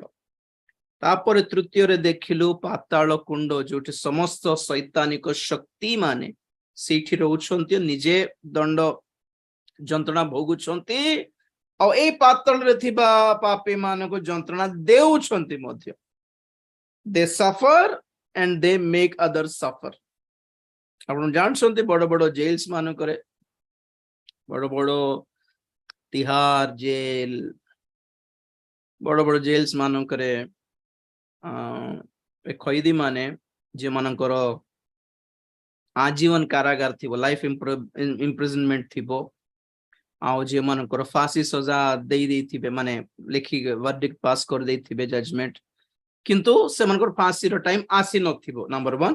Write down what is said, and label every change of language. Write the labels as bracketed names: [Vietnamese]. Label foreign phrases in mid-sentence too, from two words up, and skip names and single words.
[Odia] ତାପରେ ତୃତୀୟରେ ଦେଖିଲୁ ପାତାଳ କୁଣ୍ଡ, ଯୋଉଠି ସମସ୍ତ ଶୈତାନିକ ଶକ୍ତି ମାନେ ସେଇଠି ରହୁଛନ୍ତି, ନିଜେ ଦଣ୍ଡ ଯନ୍ତ୍ରଣା ଭୋଗୁଛନ୍ତି, ଆଉ ଏଇ ପାତାଳରେ ଥିବା ପାପୀ ମାନଙ୍କୁ ଯନ୍ତ୍ରଣା ଦେଉଛନ୍ତି ମଧ୍ୟ। [English] they suffer and they make others suffer। [Odia] ଆପଣ ଜାଣିଛନ୍ତି ବଡ ବଡ ଜେଲ୍ସ ମାନଙ୍କରେ, ବଡ ବଡ ତିହାର ଜେଲ, ବଡ ବଡ ଜେଲ୍ସ ମାନଙ୍କରେ ଖଇଦି ମାନେ, ଯେମାନଙ୍କର ଆଜୀବନ କାରାଗାର ଥିବ, [English] life imprisonment [Odia] ଥିବ, ଆଉ ଯେମାନଙ୍କର ଫାଶୀ ସଜା ଦେଇଥିବେ, ମାନେ ଲେଖିକି [English] verdict pass [Odia] କରିଦେଇଥିବେ, ଜଜମେଣ୍ଟ, କିନ୍ତୁ ସେମାନଙ୍କର ଫାଶୀର ଟାଇମ ଆସି ନଥିବ, ନମ୍ବର 1।